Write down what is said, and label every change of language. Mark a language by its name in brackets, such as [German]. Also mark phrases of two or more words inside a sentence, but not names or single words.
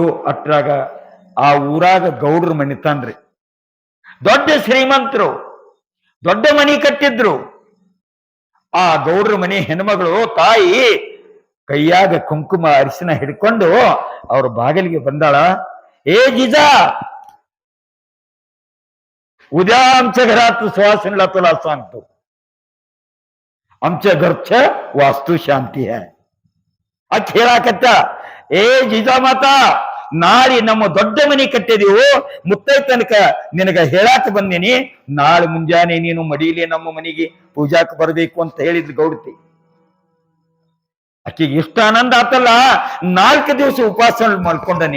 [Kannada] ಅಟ್ರಾಗ ಆ ಊರಾಗ ಗೌಡ್ರ ಮನಿತಾನ್ರಿ, ದೊಡ್ಡ ಶ್ರೀಮಂತರು, ದೊಡ್ಡ ಮನಿ ಕಟ್ಟಿದ್ರು. ಆ ಗೌಡ್ರ ಮನೆ ಹೆಣ್ಮಗಳು ತಾಯಿ ಕೈಯಾಗ ಕುಂಕುಮ ಅರಿಶಿನ ಹಿಡ್ಕೊಂಡು ಅವ್ರ ಬಾಗಿಲಿಗೆ ಬಂದಾಳ. ಏ ಜಿಜಾ, [Marathi] उद्या आमच्या घरात सुवासिनीला तुला सांगतो, आमच्या घरच्या वास्तू शांती आहे. [Kannada] ಅದ್ ಹೇಳಾಕತ್ತ. ಏ ಜಿಜಾಮಾತಾ, ನಾಳೆ ನಮ್ಮ ದೊಡ್ಡ ಮನಿ ಕಟ್ಟಿದೀವು, ಮುತ್ತೈ ತನಕ ನಿನಗ ಹೇಳಾಕ ಬಂದೀನಿ. ನಾಳೆ ಮುಂಜಾನೆ ನೀನು ಮಡಿಲಿ ನಮ್ಮ ಮನೆಗೆ ಪೂಜಾಕ್ ಬರ್ಬೇಕು ಅಂತ ಹೇಳಿದ್ಲು ಗೌಡತಿ. ಆಕೆಗೆ ಇಷ್ಟ ಆನಂದ ಆತಲ್ಲ. 4 ದಿವಸ ಉಪವಾಸ ಮಾಡ್ಕೊಂಡನಿ.